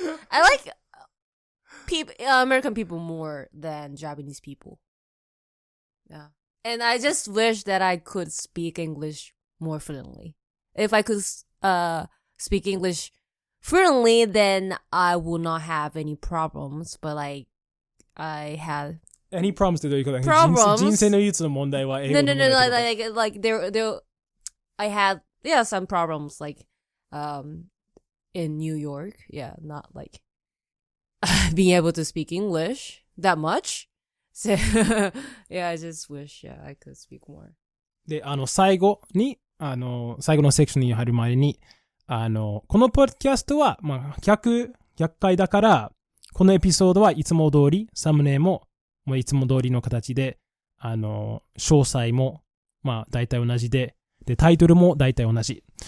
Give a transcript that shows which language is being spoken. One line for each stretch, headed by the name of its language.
English: I like American people more than Japanese people. Yeah. And I just wish that I could speak English more fluently. If I could speak English fluently, then I will not have any problems. But like, I had Any problems
Japanese: ってどういうことだ
English: Problems?
Japanese: 人生の唯一の問題は英語
English: no
Japanese: の問題ってこと
English: like there I had some problems like in New York. Yeah, not like being able to speak English that much. So yeah, I just wish I could speak more.
Japanese: で、最後最後のセクションに入る前に、このポッドキャストは、まあ、100回だから、このエピソードはいつも通り、サムネも、もういつも通りの形で、詳細も、まあ、大体同じで、で、タイトルも大体同じ。